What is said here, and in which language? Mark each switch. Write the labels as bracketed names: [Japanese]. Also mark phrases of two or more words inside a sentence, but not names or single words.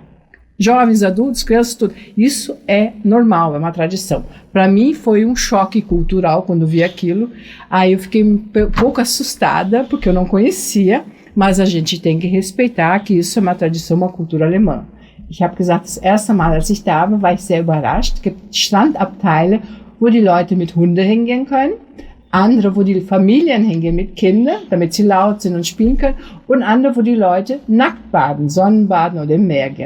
[Portuguese] Jovens, adultos, crianças, tudo. Isso é normal, é uma tradição. Para mim foi um choque cultural quando vi aquilo. Aí eu fiquei um pouco assustada, porque eu não conhecia, mas a gente tem que respeitar que isso é uma tradição, uma cultura alemã. [German] Ich habe gesagt, das erste Mal, als ich da war ich sehr überrascht. Es gibt Strandabteile, wo die Leute mit Hunden hingehen können. andere, wo die Familien hingehen mit Kindern, damit sie laut sind und spielen können, und andere, wo die Leute nackt baden, Sonnenbaden oder im Meer gehen.